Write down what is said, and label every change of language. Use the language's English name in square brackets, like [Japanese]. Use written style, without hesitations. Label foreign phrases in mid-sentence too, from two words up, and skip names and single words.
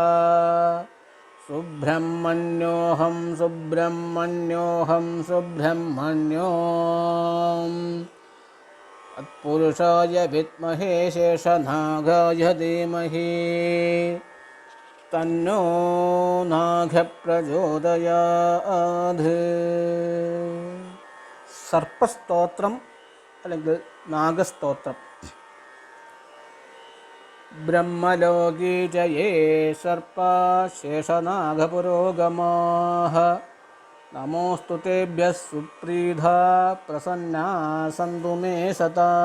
[Sanskrit] सुब्रह्मण्योऽहं सुब्रह्मण्योऽहं सुब्रह्मण्योऽहम्। तत्पुरुषाय विद्महे शेषनागाय धीमहि तन्नो नागः പ്രചോദയാത്. [Malayalam] സർപ്പസ്തോത്രം അല്ലെങ്കിൽ നാഗസ്തോത്രം. [Sanskrit] ബ്രഹ്മലോകീ ജയേ സർപ്പാ ശേഷനാഗപുരോഗമാഃ നമോസ്തു തേഭ്യഃ സുപ്രീതാ പ്രസന്നാ സന്തു മേ സദാ.